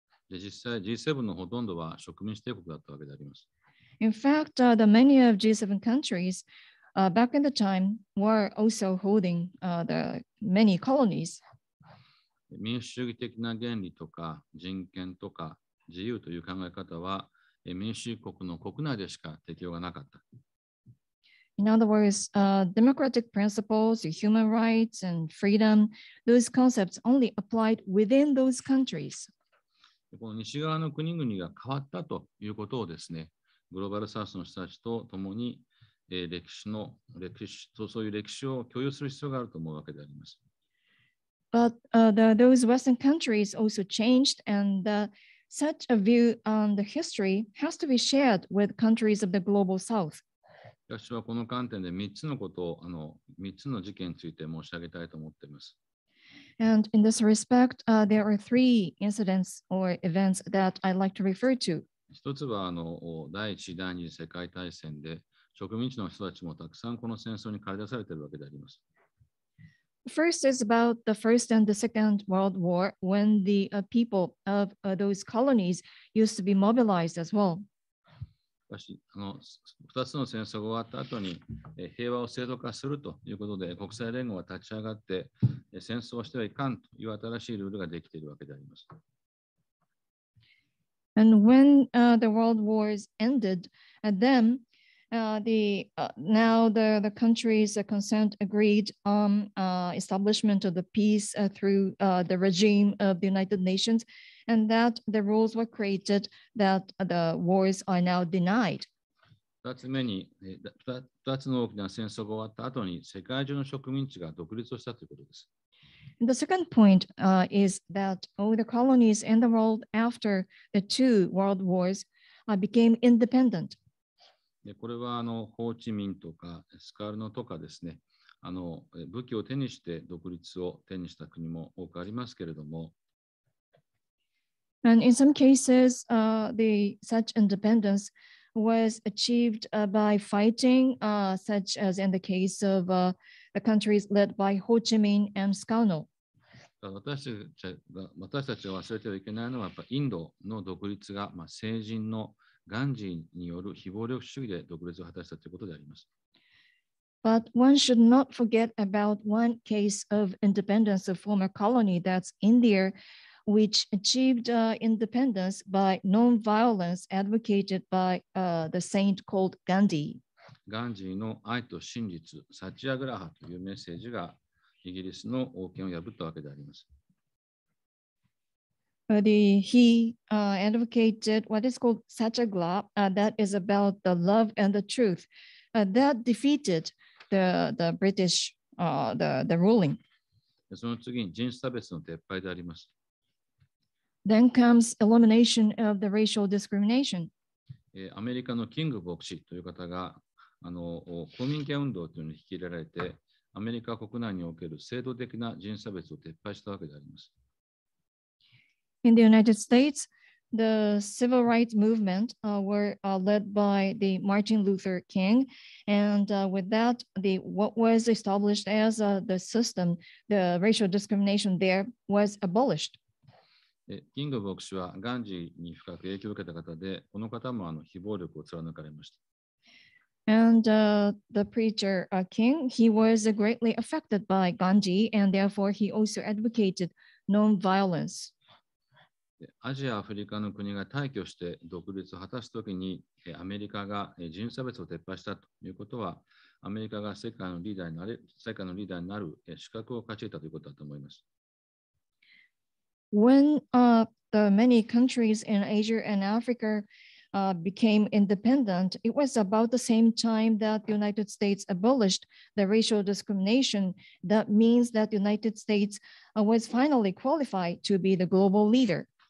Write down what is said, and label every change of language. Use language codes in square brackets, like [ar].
[ja] で実際 G7 のほとんどは植民地帝国だったわけであります。 [en] In fact, the many of G7 countries back in the time were also holding the many colonies. [ja] 民主主義的な原理とか人権とか自由という考え方は民主主義国の国内でしか適用がなかった。 [en] In other words, democratic principles, human rights, and freedom, those concepts only applied within those countries. [ja] この西側の国々が変わったということをですね、グローバルサウスの人たちと共にそういう歴史を共有する必要があると思うわけであります。 [en] But those Western countries also changed, and such a view on the history has to be shared with countries of the global south. [ja] 私はこの観点で3つのことを、3つの事件について申し上げたいと思っています。 [en] And in this respect, there are three incidents or events that I'd like to refer to. [ja] 一つは第一次、第二次世界大戦で植民地の人たちもたくさんこの戦争に駆り出されているわけであります。 [en] First is about the First and the Second World War, when the people of those colonies used to be mobilized as well. [ja] しかし、2つの戦争が終わった後に、平和を制度化するということで、国際連合が立ち上がって、戦争をしてはいかんという新しいルールができているわけであります。 [en] And when the world wars ended, then now the countries concerned agreed on establishment of the peace through the regime of the United Nations, and that the rules were created that the wars are now denied. [ja] 2つ目に、2つの大きな戦争が終わった後に世界中の植民地が独立をしたということです。 [en] The second point is that all the colonies in the world after the two world wars became independent. [ja] でこれはホーチミンとかスカルノとかですね、武器を手にして独立を手にした国も多くありますけれども、 [en] And in some cases, such independence was achieved by fighting, such as in the case of the countries led by Ho Chi Minh and Sukarno. [ja] 私たちが忘れてはいけないのは、やっぱインドの独立が、聖人のガンジーによる非暴力主義で独立を果たしたということであります。 [en] But one should not forget about one case of independence of former colony, that's India, which achieved independence by non-violence advocated by the saint called Gandhi. [ja] ガンジーの愛と真実、サチアグラハというメッセージがイギリスの王権を破ったわけであります。 [en] He advocated what is called Satyagraha, that is about the love and the truth, that defeated the British, the ruling. [ja] その次に人種差別の撤廃であります。 [en] Then comes elimination of the racial discrimination. [ja] アメリカのキング牧師という方が公民権運動というのに率いられて、アメリカ国内における制度的な人種差別を撤廃したわけであります。 [en] In the United States, the civil rights movement were led by the Martin Luther King, and with that, what was established as the system, the racial discrimination there was abolished. [ja] キング牧師はガンジーに深く影響を受けた方で、この方も非暴力を貫かれました。 [en] And the preacher King, he was greatly affected by Gandhi, and therefore he also advocated non-violence. [ja] アジア、アフリカの国が大挙して独立を果たすときに、アメリカが人種差別を撤廃したということは、アメリカが世界のリーダーになる資格を勝ち得たということだと思います。 [en] When the many countries in Asia and Africa became independent, it was about the same time that the United States abolished the racial discrimination. That means that the United States was finally qualified to be the global leader.